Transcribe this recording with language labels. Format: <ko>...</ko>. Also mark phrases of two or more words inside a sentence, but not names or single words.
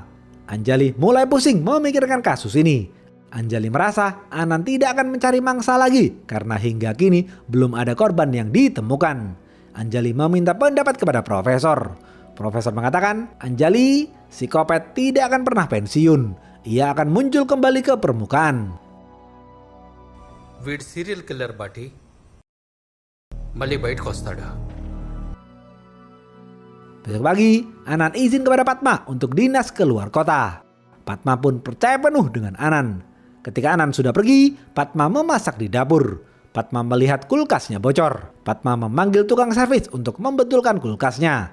<id>Anjali mulai pusing memikirkan kasus ini. Anjali merasa Anan tidak akan mencari mangsa lagi karena hingga kini belum ada korban yang ditemukan. Anjali meminta pendapat kepada profesor. Profesor mengatakan, Anjali, psikopat tidak akan pernah pensiun. Ia akan muncul kembali ke permukaan.</id> <te>వీడి</te> <en>serial killer</en> <te>బాటి మళ్ళీ బయటకు వస్తాడా?</te> <id>Besok pagi, Anan izin kepada Padma untuk dinas keluar kota. Padma pun percaya penuh dengan Anan. Ketika Anan sudah pergi, Padma memasak di dapur. Padma melihat kulkasnya bocor. Padma memanggil tukang servis untuk membetulkan kulkasnya.</id>